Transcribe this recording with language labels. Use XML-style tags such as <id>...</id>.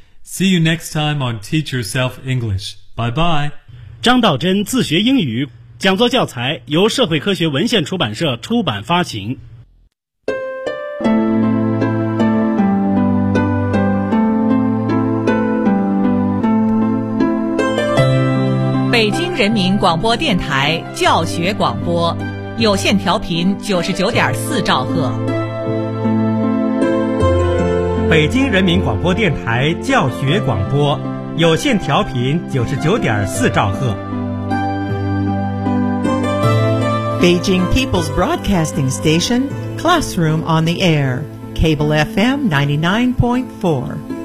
<en>See you next time on Teach Yourself English. Bye bye.</en> <zh>张道真自学英语。讲座教材由社会科学文献出版社出版发行。北京人民广播电台教学广播，有线调频99.4兆赫。北京人民广播电台教学广播，有线调频99.4兆赫。</zh> <en>Beijing People's Broadcasting Station, Classroom on the Air, Cable FM 99.4.</en>